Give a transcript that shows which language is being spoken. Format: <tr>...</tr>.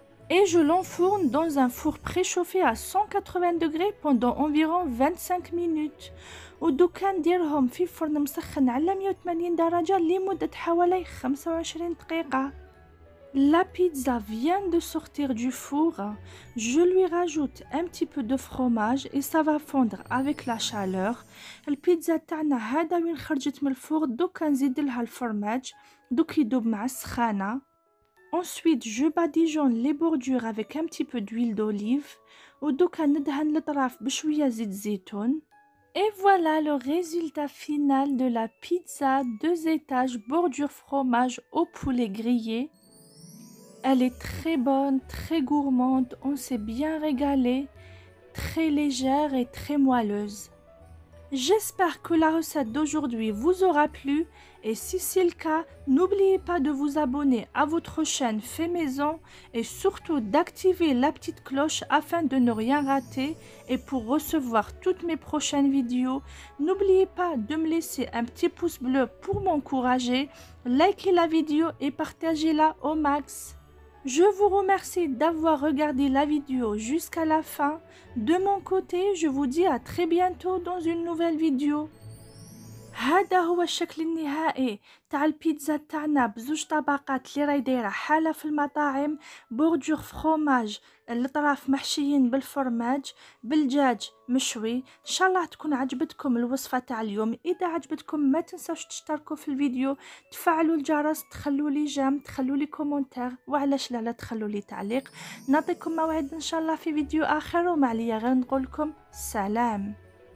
<fr>Et je l'enfourne dans un four préchauffé à 180 degrés pendant environ 25 minutes.</fr> <ar>ودوكا نديرهم في فرن مسخن على 180 درجة لمدة حوالي 25 دقيقة.</ar> <fr>La pizza vient de sortir du four. Je lui rajoute un petit peu de fromage et ça va fondre avec la chaleur.</fr> <ar>البيتزا تاعنا هذا وين خرجت من الفور. دوكا نزيد لها الفرماج دوك يدوب مع السخانة.</ar> <fr>Ensuite, je badigeonne les bordures avec un petit peu d'huile d'olive.</fr> <ar>ودوكا ندهن الأطراف بشوية زيت زيتون.</ar> <fr>Et voilà le résultat final de la pizza 2 étages bordure fromage au poulet grillé. Elle est très bonne, très gourmande, on s'est bien régalé, très légère et très moelleuse. J'espère que la recette d'aujourd'hui vous aura plu et si c'est le cas, n'oubliez pas de vous abonner à votre chaîne Fait Maison et surtout d'activer la petite cloche afin de ne rien rater et pour recevoir toutes mes prochaines vidéos. N'oubliez pas de me laisser un petit pouce bleu pour m'encourager, likez la vidéo et partagez-la au max. Je vous remercie d'avoir regardé la vidéo jusqu'à la fin. De mon côté, je vous dis à très bientôt dans une nouvelle vidéo.</fr> <ar>هذا هو الشكل النهائي تاع البيتزا تاعنا بزوج طبقات اللي راهي دايره حاله في المطاعم، بوردور فخوماج، الاطراف محشيين بالفرماج، بالدجاج مشوي. ان شاء الله تكون عجبتكم الوصفه تاع اليوم. اذا عجبتكم ما تنسوش تشتركوا في الفيديو، تفعلوا الجرس، تخلوا لي جيم، تخلوا لي كومنتير، وعلاش لا تخلوا لي تعليق. نعطيكم موعد ان شاء الله في فيديو اخر، وما عليا غير نقول لكم سلام.</ar>